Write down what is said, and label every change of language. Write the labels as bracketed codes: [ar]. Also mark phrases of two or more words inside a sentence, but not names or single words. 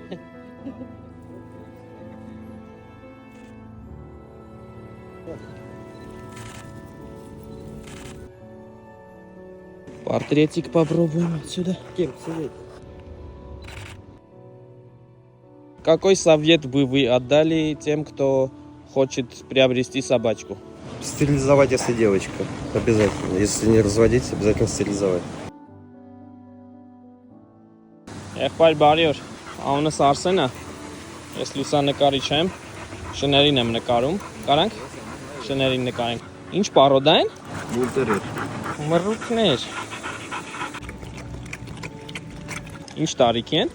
[ru] Портретик попробуем отсюда. Ким, сидеть. Какой совет бы вы отдали тем, кто хочет приобрести собачку? Стерилизовать, если девочка. Обязательно. Если не разводить, обязательно стерилизовать. [hy] Եղբայր բարի օր, անունս Արսենն է, ես լուսանկարիչ եմ, շներին եմ նկարում, կարանք շներին նկարենք, ինչ պարոդա են? Բուլտերեր. Մռութներ, ինչ տարիքի են,